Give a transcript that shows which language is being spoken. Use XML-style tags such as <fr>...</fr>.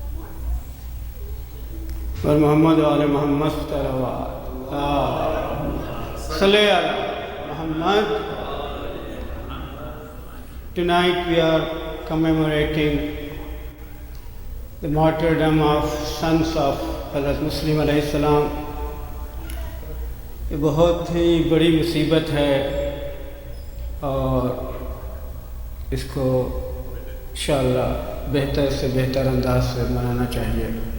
<ar>اور محمد وعلی محمد صلوات صلی علی Muhammad.</ar> <en>Tonight we are commemorating the martyrdom of sons of Hazrat Muslim علیہ السلام.</en> <ur>یہ بہت ہی بڑی مصیبت ہے اور اس کو انشاءاللہ بہتر سے بہتر انداز سے منانا چاہیے.</ur>